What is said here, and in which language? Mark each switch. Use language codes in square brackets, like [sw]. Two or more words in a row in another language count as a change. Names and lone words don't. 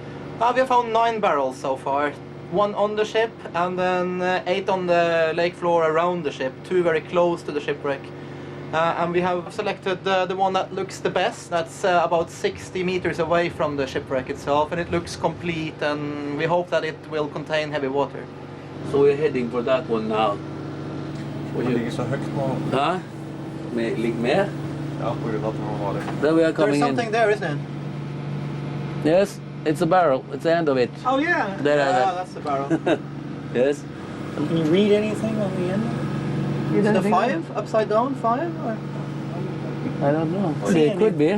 [en] We have found 9 barrels so far. 1 on the ship, and then 8 on the lake floor around the ship, 2 very close to the shipwreck. And we have selected the one that looks the best. That's about 60 meters away from the shipwreck itself, and it looks complete, and we hope that it will contain heavy water. So we're heading for that one now. [no] ligger så høyt nå. Huh? Ligger mer? Ja, på grunn av at nå var det. [en] There we are coming There's something in. there, isn't it? Yes, it's a barrel. It's the end of it. Oh, yeah. There, That's the barrel. Yes. Can you read anything on the end? Is it a 5? Upside down 5? Or? I don't know. See, it could be.